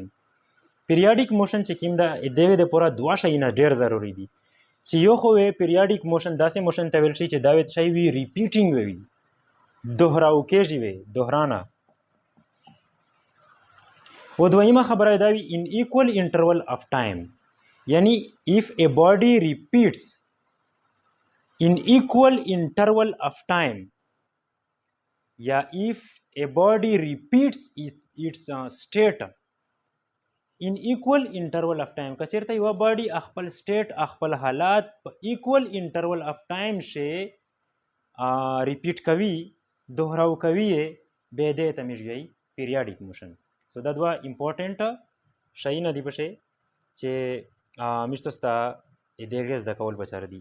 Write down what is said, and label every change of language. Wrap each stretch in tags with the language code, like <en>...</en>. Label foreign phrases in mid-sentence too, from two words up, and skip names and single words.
<en>periodic motion</en> <ps>چې کوم ده دغه د پوره دوه شیونه ډېر ضروري دي چې یو خو</ps> <en>periodic motion</en> <ps>داسې موشن ته ویل شي چې دا شی وي ریپیټینګ وي دوهراو کېږي وي دوهرانه. و دویمه خبره دا وي</ps> <en>in equal interval of time,</en> <ps>یعنی</ps> <en>if a body repeats in equal interval of time</en> <ps>یا</ps> <en>if a body repeats its state in equal interval of time.</en> <ps>که چېرته یوه باډي خپل سټیټ خپل حالات په</ps> <en>equal interval of time</en> <ps>شي ریپیټ کوي دوهراو کوي یې بیا دې ته موږ وایي</ps> <en>periodic motion.</en> <ps>سو دا دوه امپورټنټ شیونه دي پکې چې موږ تاسو ته د هغې زده کول پکار دي.</ps>